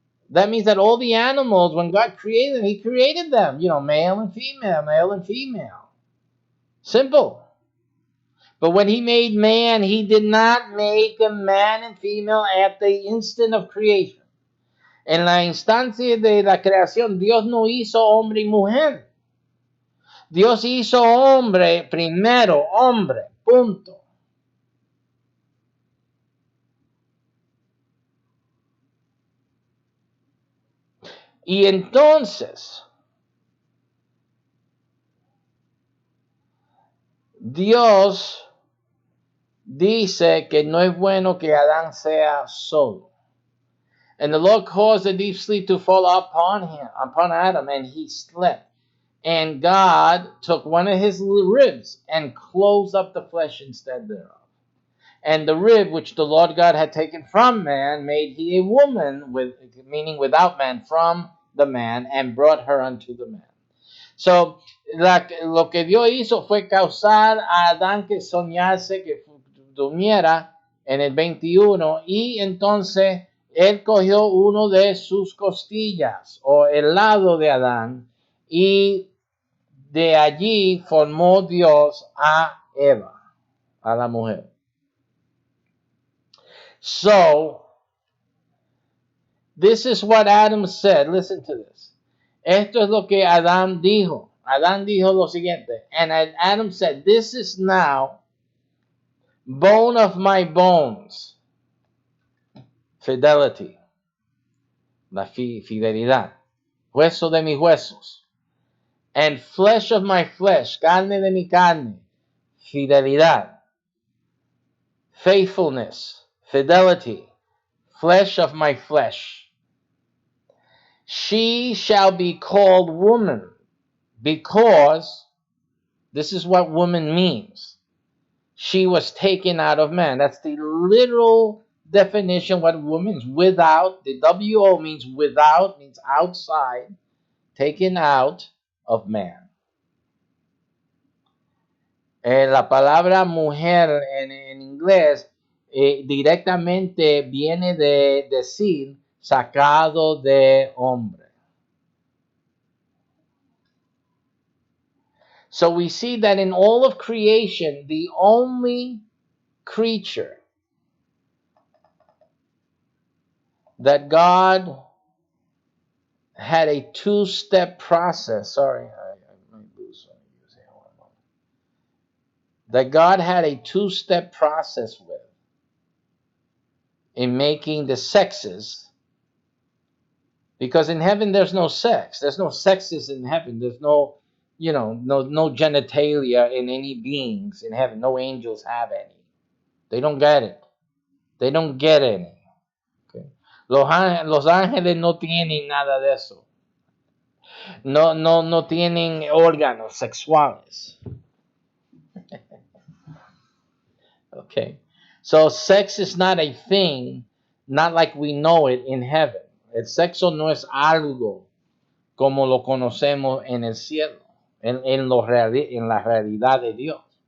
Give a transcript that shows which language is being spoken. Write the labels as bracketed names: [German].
[English] That means that all the animals, when God created them, he created them, male and female, male and female. Simple. But when he made man, he did not make a man and female at the instant of creation. [Spanish] En la instancia de la creación, Dios no hizo hombre y mujer. Dios hizo hombre primero, hombre, punto. Y entonces, Dios dice que no es bueno que Adán sea solo. [English] And the Lord caused a deep sleep to fall upon Adam, and he slept. And God took one of his ribs and closed up the flesh instead thereof. And the rib which the Lord God had taken from man made he a woman, meaning without man, from the man, and brought her unto the man. [Spanish] So, lo que Dios hizo fue causar a Adán que soñase, que durmiera en el 21, y entonces él cogió uno de sus costillas, o el lado de Adán, y de allí formó Dios a Eva, a la mujer. [English] So, this is what Adam said. Listen to this. [Spanish] Esto es lo que Adán dijo. Adán dijo lo siguiente. [English] And Adam said, this is now bone of my bones. Fidelity. [Spanish] La fidelidad. Hueso de mis huesos. [English] And flesh of my flesh. [Spanish] Carne de mi carne. Fidelidad. [English] Faithfulness. Fidelity. Flesh of my flesh. She shall be called woman, because this is what woman means. She was taken out of man. That's the literal definition what woman is. Without, the W-O means without, means outside, taken out of man. [Spanish] La palabra mujer en inglés directamente viene de decir sacado de hombre. [English] So we see that in all of creation, the only creature that God had a two-step process. Sorry, I might lose some of you here. That God had a two-step process with in making the sexes, because in heaven there's no sex. There's no sexes in heaven. There's no, no genitalia in any beings in heaven. No angels have any. They don't get it. They don't get any. Okay. [Spanish] Los ángeles no tienen nada de eso. No tienen órganos sexuales. [English] Okay. So sex is not a thing, not like we know it in heaven. [Spanish] El sexo no es algo como lo conocemos en el cielo, en la realidad de Dios.